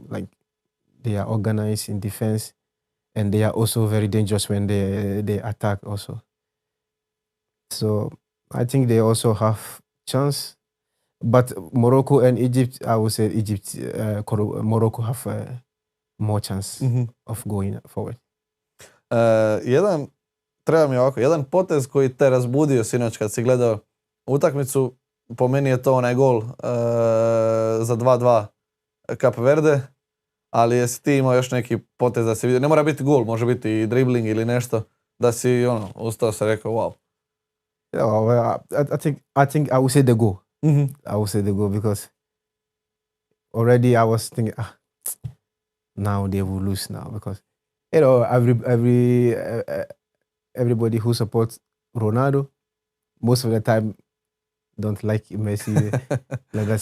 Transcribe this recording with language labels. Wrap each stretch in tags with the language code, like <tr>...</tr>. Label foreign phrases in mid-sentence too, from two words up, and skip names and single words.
<en>Like they are organized in defense, and they are also very dangerous when they attack also. So I think they also have chance. But Morocco and Egypt, I would say Morocco have more chance of going forward.</en> <bs>Jedan potez koji te razbudio sinoć kad si gledao utakmicu, po meni je to onaj gol za 2-2 Cape Verde, ali jesi ti imao još neki potez da si vidio, ne mora biti gol, može biti i dribling ili nešto, da si ustao se rekao wow.</bs> <en>I think I would say the goal. I would say the goal because already I was thinking, now they will lose now because everybody who supports Ronaldo most of the time don't like Messi like that.</en>